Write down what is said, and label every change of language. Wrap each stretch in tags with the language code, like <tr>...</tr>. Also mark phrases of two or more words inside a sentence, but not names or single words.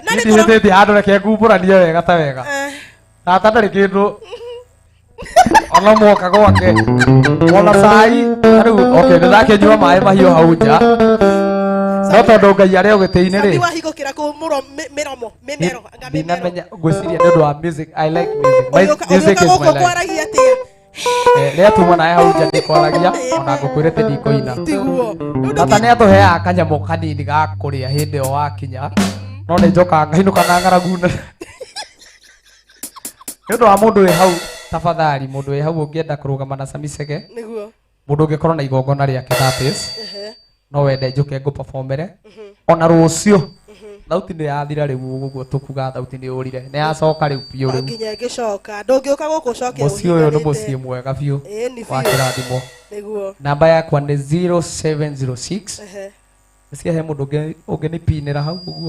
<ki>na nĩ ndihĩtĩtie handũ reke ngumbũranie wega ta wega tata ndarĩ kĩndũ ona mwoka gwake ona cai rĩu okay nĩndakĩnyua maĩ mahiũ hau nja no tondũ Ngai arĩ ũgĩtĩ-inĩ rĩ Sami wahingũkĩra kũ mĩromo mĩmero ndinamenya ngwĩciria nĩ ũndũ wa music.</ki> <en>I like music. Music is my life.</en> <ki>Kwaragia atĩa rĩrĩa tuma nawe hau nja ndĩkwaragia ona ngũkwĩrĩte ndikũina tata nĩ atũheaga kanyamũ kanini ga kũrĩa hĩndĩ ĩyo wakinya no nĩ njokaga ngainũka na ng'aragu nĩ ũndũ wa mũndũ wĩ hau tafadhali mũndũ wĩ hau ũngĩenda kũrũgama na Sami Chege mũndũ ũngĩkorwo na igongona rĩake</ki> <en>that is</en> <ki>no wende njũke ngũ performere ona rũciũ thauti nĩ yathira rĩu ũguo tũkuga thauti nĩ ũrire nĩ yacoka rĩu biũ rĩu nginya ĩgĩcoka ndũngĩũka gũkũ ũcoke mũciĩ ũyũ nĩ mũciĩ mwega biũ wa kĩrathimo nĩguo namba yakwa nĩ 0706 nĩciahe mũndũ ũngĩnĩpinĩra hau ũguo</ki>